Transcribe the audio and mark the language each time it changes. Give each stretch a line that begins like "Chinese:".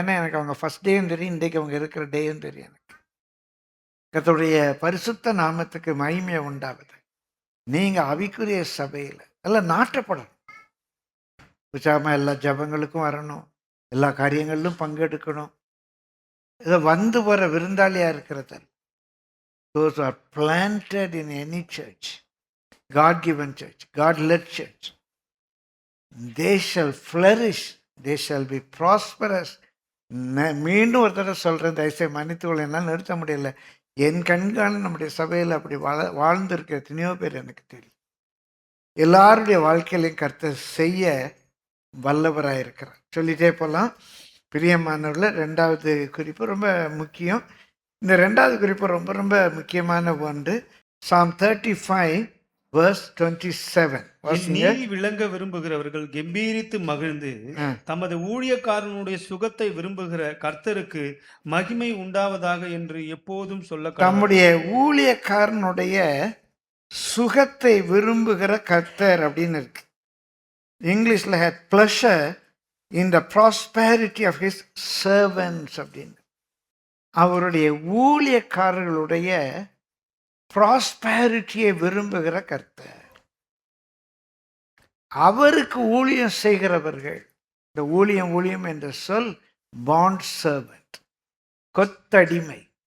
Tamil: ஏன்னா எனக்கு அவங்க ஃபர்ஸ்ட் டேயும் தெரியும், இன்றைக்கு அவங்க இருக்கிற டேயும் தெரியும். எனக்கு கர்த்தருடைய பரிசுத்த நாமத்துக்கு மகிமையை உண்டாகுது. நீங்கள் ஆவிக்குரிய சபையில் எல்லாம் நாட்டப்படணும். உற்சாகமாக எல்லா ஜபங்களுக்கும் வரணும், எல்லா காரியங்களிலும் பங்கெடுக்கணும். இதை வந்து போகிற விருந்தாளியாக இருக்கிறது.
English: Those who are planted in any church, God-given church, God-led church, they shall flourish, they shall be prosperous.
Tamil: மீண்டும் ஒரு தடவை சொல்கிறேன், தயவுசெய்து மன்னித்துக்கொள்ள, என்னால் நிறுத்த முடியல. என் கண்காண நம்முடைய சபையில் அப்படி வாழ்ந்திருக்க எத்தனையோ பேர் எனக்கு தெரியும். எல்லாருடைய வாழ்க்கையிலையும் கர்த்தர் செய்ய வல்லவராக இருக்கிறார். சொல்லிட்டே போகலாம். பிரியமானவர்கள், ரெண்டாவது குறிப்பு ரொம்ப முக்கியம். இந்த ரெண்டாவது குறிப்பு ரொம்ப ரொம்ப முக்கியமான ஒன்று.
English: Psalm 35 verse 27.
Tamil: நீதி விளங்க விரும்புகிறவர்கள் கெம்பீரித்து மகிழ்ந்து தமது ஊழியக்காரனுடைய சுகத்தை விரும்புகிற கர்த்தருக்கு மகிமை உண்டாவதாக என்று எப்போதும் சொல்ல. தம்முடைய ஊழியக்காரனுடைய சுகத்தை விரும்புகிற கர்த்தர் அப்படின்னு இருக்கு. இங்கிலீஷ்ல
English: had pleasure in the prosperity of his servants
Tamil: அப்படின்னு. அவருடைய ஊழியக்காரர்களுடைய ப்ராஸ்பேரிட்டியை விரும்புகிற கர்த்தர். அவருக்கு ஊழியம் செய்கிறவர்கள், இந்த ஊழியம் என்ற சொல் பாண்ட் சர்வெண்ட், கொத்தடிமை.